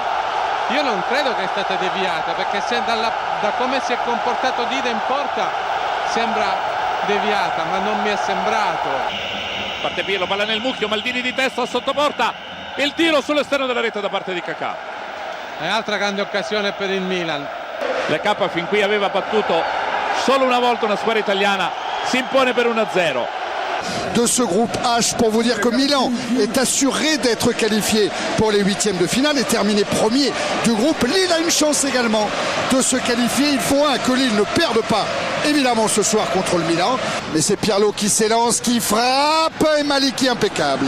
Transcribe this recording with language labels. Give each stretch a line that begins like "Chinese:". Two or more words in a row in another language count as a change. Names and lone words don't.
Italian: Io non credo che è stata deviata, perché se da come si è comportato Dida in porta sembra deviata, ma non mi è sembrato. Parte Pirlo, palla nel mucchio, Maldini di testa sotto porta, il tiro sull'esterno della rete da parte di Kakà. È altra grande occasione per il Milan. L'EK fin qui aveva battuto solo una volta una squadra italiana, si impone per 1-0.
French: De ce groupe H pour vous dire que Milan est assuré d'être qualifié pour les huitièmes de finale et terminé premier du groupe. Lille a une chance également de se qualifier. Il faut que Lille ne perde pas évidemment ce soir contre le Milan. Mais c'est Pirlo qui s'élance, qui frappe et Maliki impeccable.